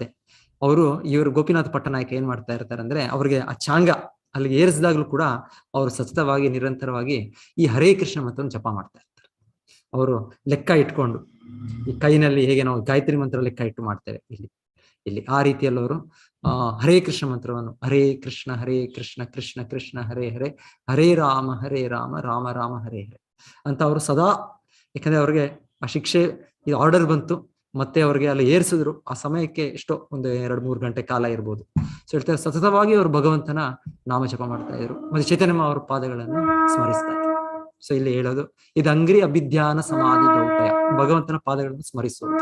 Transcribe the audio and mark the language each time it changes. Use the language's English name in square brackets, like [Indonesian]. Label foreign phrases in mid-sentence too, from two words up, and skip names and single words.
[Kannada] ಇವರು ಗೋಪಿನಾಥ ಪಟ್ಟನಾಯಕ ಏನ್ ಮಾಡ್ತಾ ಇರ್ತಾರೆ ಅಂದ್ರೆ, ಅವ್ರಿಗೆ ಆ ಚಾಂಗ ಅಲ್ಲಿಗೆ ಏರಿಸಿದಾಗ್ಲೂ ಕೂಡ ಅವರು ಸತತವಾಗಿ ನಿರಂತರವಾಗಿ ಈ ಹರೇ ಕೃಷ್ಣ ಮಂತ್ರವನ್ನು ಜಪ ಮಾಡ್ತಾ ಇರ್ತಾರೆ. ಅವರು ಲೆಕ್ಕ ಇಟ್ಕೊಂಡು, ಈ ಕೈನಲ್ಲಿ ಹೇಗೆ ನಾವು ಗಾಯತ್ರಿ ಮಂತ್ರ ಲೆಕ್ಕ ಇಟ್ಟು ಮಾಡ್ತೇವೆ ಇಲ್ಲಿ ಆ ರೀತಿಯಲ್ಲಿ ಅವರು ಹರೇ ಕೃಷ್ಣ ಮಂತ್ರವನ್ನು, [Sanskrit] ಹರೇ ಕೃಷ್ಣ ಕೃಷ್ಣ ಕೃಷ್ಣ ಹರೇ ಹರೇ, ಹರೇ ರಾಮ ರಾಮ ರಾಮ ಹರೇ ಹರೇ [Kannada] ಅಂತ ಅವರು ಸದಾ, ಯಾಕಂದ್ರೆ ಅವ್ರಿಗೆ ಆ ಶಿಕ್ಷೆ ಇದು ಆರ್ಡರ್ ಬಂತು, ಮತ್ತೆ ಅವ್ರಿಗೆ ಅಲ್ಲಿ ಏರಿಸಿದ್ರು. ಆ ಸಮಯಕ್ಕೆ ಎಷ್ಟೋ ಒಂದು 2-3 ಗಂಟೆ ಕಾಲ ಇರ್ಬೋದು. ಸೊ ಹೇಳ್ತಾರೆ, ಸತತವಾಗಿ ಅವರು ಭಗವಂತನ ನಾಮ ಜಪ ಮಾಡ್ತಾ ಇದ್ರು, ಮತ್ತೆ ಚೈತನ್ಯ ಅವರ ಪಾದಗಳನ್ನು ಸ್ಮರಿಸ್ತಾ ಇದ್ರು. ಸೊ ಇಲ್ಲಿ ಹೇಳೋದು, ಇದು [Sanskrit] ಅಂಗ್ರಿ ಅಭಿಧ್ಯಾನ ಸಮಾಧಿ ದೌತ್ಯ, [Kannada] ಭಗವಂತನ ಪಾದಗಳನ್ನು ಸ್ಮರಿಸೋದು.